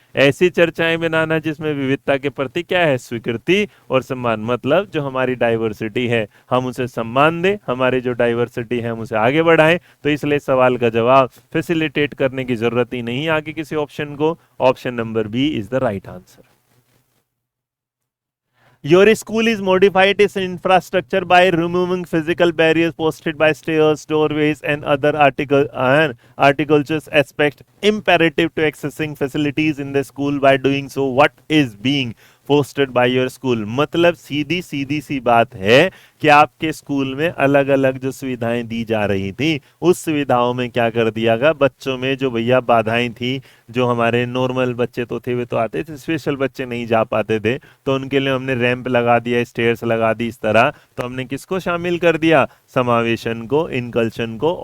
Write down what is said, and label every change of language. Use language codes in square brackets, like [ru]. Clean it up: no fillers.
[hi] ऐसी चर्चाएं बनाना जिसमें विविधता के प्रति क्या है, स्वीकृति और सम्मान। मतलब जो हमारी डाइवर्सिटी है हम उसे सम्मान दें, हमारी जो डाइवर्सिटी है हम उसे आगे बढ़ाएं। तो इसलिए सवाल का जवाब फैसिलिटेट करने की जरूरत ही नहीं आगे किसी ऑप्शन को। [en] Option number B is the right answer. Your school is modified its infrastructure by removing physical barriers posted by stairs, doorways, and other articulous aspect imperative to accessing facilities in the school. By doing so, what is being posted by your school. [hi] मतलब सीधी सीधी सी बात है कि आपके school में अलग अलग जो सुविधाएं दी जा रही थी उस सुविधाओं में क्या कर दिया गया, बच्चों में जो भैया बाधाएं थी, जो हमारे नॉर्मल बच्चे तो थे वे तो आते थे, स्पेशल बच्चे नहीं जा पाते थे, तो उनके लिए हमने रैंप लगा दिया, स्टेयर्स लगा दी। इस तरह तो हमने किसको शामिल कर दिया, समावेशन को, इनकल्शन को।